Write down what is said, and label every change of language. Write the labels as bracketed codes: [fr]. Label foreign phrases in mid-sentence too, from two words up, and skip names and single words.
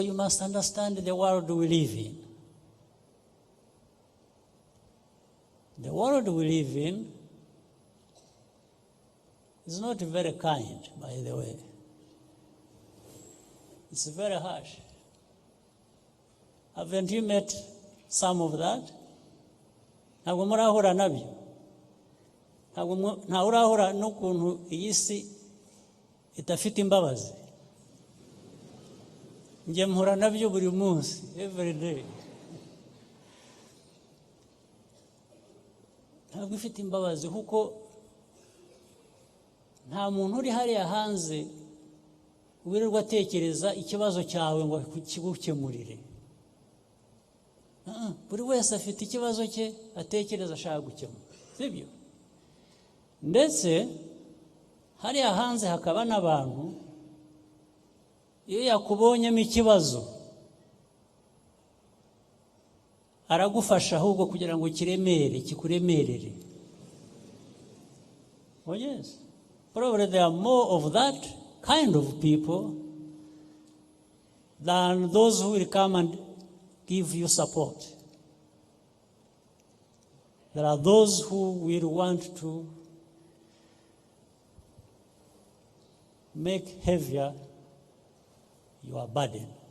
[en] You must understand the world we live in. The world we live in is not very kind, by the way. It's very harsh. Haven't you met some of that? [rw] Ntabwo murahura nabyo. Ntabwo urahura n'ukuntu iyi si itafite imbabazi. Njye mpura nabyo buri munsi, [en] every day. [rw] Ntabwo ifite imbabazi kuko nta muntu uri hariya hanze wirirwa atekereza ikibazo cyawe ngo kigukemurire. Buri wese afite ikibazo cye atekereza ashaka gukemura, sibyo? Ndetse hariya hanze hakaba n'abantu iyo yakubonyemo ikibazo aragufasha ahubwo kugira ngo kikuremerere. [en] Oh yes, probably there are more of that kind of people than those who will come and give you support. There are those who will want to make heavier your burden.